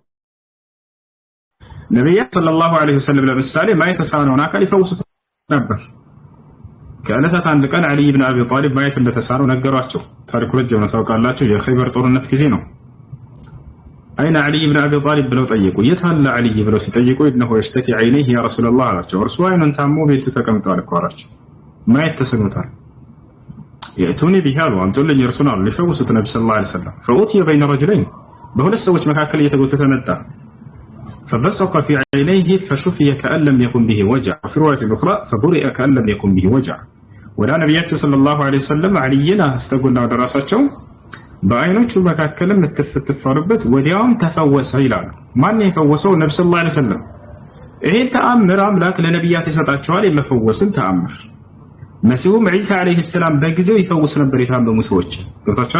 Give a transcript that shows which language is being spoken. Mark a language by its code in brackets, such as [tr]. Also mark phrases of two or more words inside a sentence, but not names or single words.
[am] ነቢያት [ar] صلى الله عليه وسلم [am] ለምሳሌ ማየት የተሳነውን አካል ይፈውሱት ነበር። ከዕለታት አንድ ቀን ዓሊ ብን አቢ ጣሊብ ማየት እንደተሳነው ነገሯቸው። ታሪኩ ረጅም ነው ታውቃላችሁ። የኸይበር ጦርነት ጊዜ ነው። [ar] أين علي بن أبي طالب [am] ብለው ጠየቁ። የት አለ ዓሊ ብለው ሲጠይቁ [ar] إنه يشتكي عينيه يا رسول الله [am] አላቸው። እርሱ አይኑን ታሞ ቤቱ ተቀምጧል እኮ አላቸው። ማየት ተስኖታል። [ar] يأتوني به [am] አሉ አምጡልኝ እርሱን አሉ ሊፈውሱት ነብዩ [ar] صلى الله عليه وسلم فأوتي بين رجلين [am] በሁለት ሰዎች መካከል እየተጎተተ መጣ [ar] فبصق في عينيه فشفي كأن لم يكن به وجع وفي رواية أخرى فبرئ كأن لم يكن به وجع [am] ወደ ነብያችን [ar] صلى الله عليه وسلم [am] አልይና አስተጉና ወደ ራሳቸው በአይኖቹ መካከልም ተፈተፈሩበት ወዲያውም ተፈወሰ ይላሉ። ማን የፈወሰው? ነብዩ [ar] صلى الله عليه وسلم። [am] ይሄን ተአምር አምላክ ለነብያት ይሰጣቸዋል፣ የመፈወስን ተአምር። መሲሁም ዒሳ [ar] عليه السلام [am] በጊዜው ይፈውስ ነበር የታመሙ ሰዎች። ገብታችኋል?